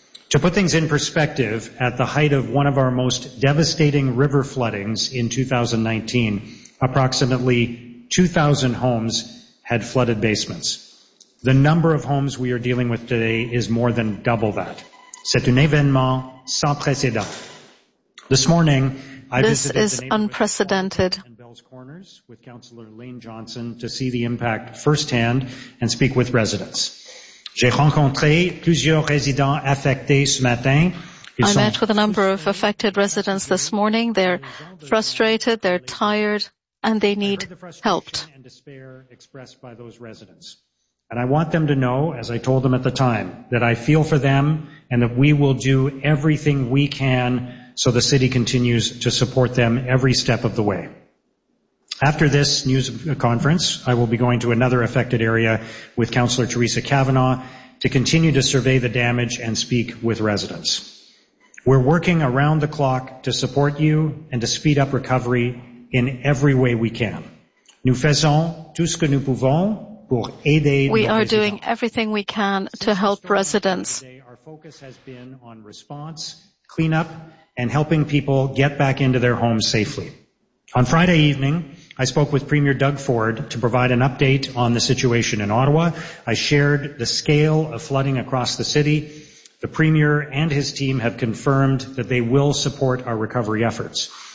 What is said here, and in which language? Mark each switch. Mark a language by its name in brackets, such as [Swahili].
[English] To put things in perspective, at the height of one of our most devastating river floodings in 2019, approximately 2,000 homes had flooded basements. The number of homes we are dealing with today is more than double that. [French] C'est un événement sans précédent. [English] This morning, This is unprecedented. Corners with Councillor Lane Johnson to see the impact firsthand and speak with residents. [French] J'ai rencontré plusieurs résidents affectés ce matin. [English] I met with a number of affected residents this morning. They're frustrated, they're tired, and they need help. And despair expressed by those residents. And I want them to know, as I told them at the time, that I feel for them and that we will do everything we can so the city continues to support them every step of the way. After this news conference, I will be going to another affected area with Councillor Teresa Cavanaugh to continue to survey the damage and speak with residents. We're working around the clock to support you and to speed up recovery in every way we can. [French] Nous faisons tout ce que nous pouvons pour aider nos [English] résidents. We are doing everything we can to help residents. Our focus has been on response, cleanup, and helping people get back into their homes safely. On Friday evening, I spoke with Premier Doug Ford to provide an update on the situation in Ottawa. I shared the scale of flooding across the city. The Premier and his team have confirmed that they will support our recovery efforts.